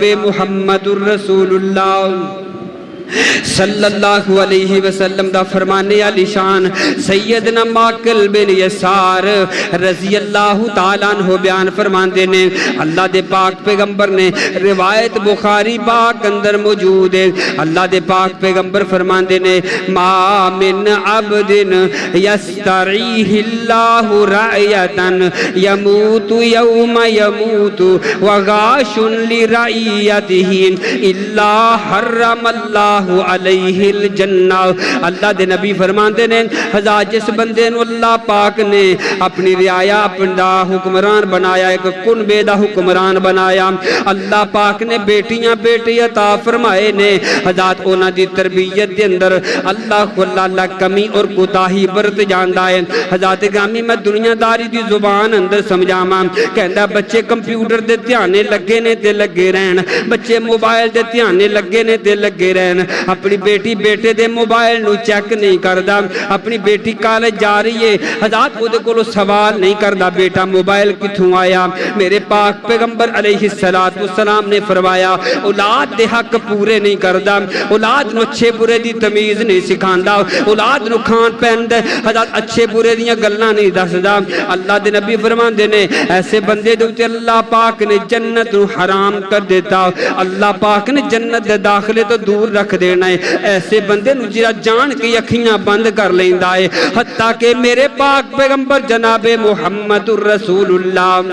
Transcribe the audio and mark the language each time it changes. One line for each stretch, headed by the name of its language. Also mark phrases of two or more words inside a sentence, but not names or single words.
Punjabi: محمد الرسول اللہ صلی اللہ علیہ وسلم دا فرمانے علی شان سیدنا ماکل بن یسار رضی اللہ تعالیٰ عنہ بیان فرماندے نے اللہ دے پاک پیغمبر نے روایت بخاری پاک اندر موجود ہے اللہ دے پاک پیغمبر فرماندے نے
Arabic: ما من عبد یستریح اللہ رعیتا یموت یوم یموت وغاش لرعیته الا حرم اللہ علیہ الجنہ
Punjabi: اللہ دے نبی فرماندے نے حضرات جس بندے نو اللہ پاک نے اپنی رعایا اپنا حکمران بنایا ایک کنبے دا حکمران بنایا اللہ پاک نے بیٹیاں بیٹی عطا فرمائے نے حضرات اونا دی تربیت دے اندر اللہ اللہ کمی اور کوتاہی برت جاندا ہے حضرات گرامی میں دنیا داری دی زبان اندر سمجھاواں کہندا بچے کمپیوٹر دے دھیانے لگے نے تے لگے رہن بچے موبائل دے دھیانے لگے نے تے لگے رہن اپنی بیٹی بیٹے دے موبائل نو چیک نہیں کردا اپنی بیٹی کالج جا رہی ہے حضرات وہ دے کولو سوال نہیں کردا بیٹا موبائل کتھوں آیا میرے پاک پیغمبر علیہ السلام نے فرمایا اولاد دے حق پورے نہیں کردا اولاد نو اچھے برے دی تمیز نہیں سکھاندا اولاد نو کھان پین دے حضرات اچھے برے دیاں گلاں نہیں دسدا اللہ دے نبی فرماندے نے ایسے بندے دے اوتے اللہ پاک نے جنت نو حرام کر دیتا اللہ پاک نے جنت دے داخلے تو دور رکھ دینا ہے ایسے بندے نو جڑا جان کے اکھیاں بند کر لیندا ہے حتیٰ کہ میرے پاک پیغمبر جناب محمد الرسول اللہ